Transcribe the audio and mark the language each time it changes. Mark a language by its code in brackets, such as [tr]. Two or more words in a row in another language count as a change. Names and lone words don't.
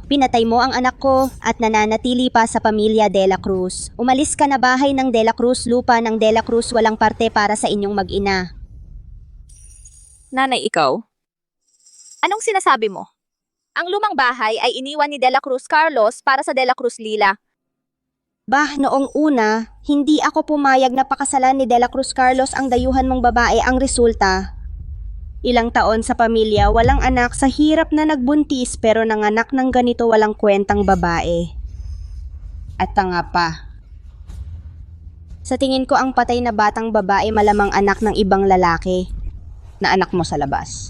[tl] Pinatay mo ang anak ko at nananatili pa sa pamilya De La Cruz. Umalis ka na bahay ng De La Cruz, lupa ng De La Cruz, walang parte para sa inyong mag-ina. Nanay, ikaw? Anong sinasabi mo? Ang lumang bahay ay iniwan ni De La Cruz Carlos para sa De La Cruz Lila. Bah, noong una, hindi ako pumayag na pakasalan ni De La Cruz Carlos ang dayuhan mong babae. Ang resulta, ilang taon sa pamilya, walang anak, sa hirap na nagbuntis pero nanganak ng ganito walang kwentang babae. At tanga pa. Sa tingin ko ang patay na batang babae malamang anak ng ibang lalaki na anak mo sa labas.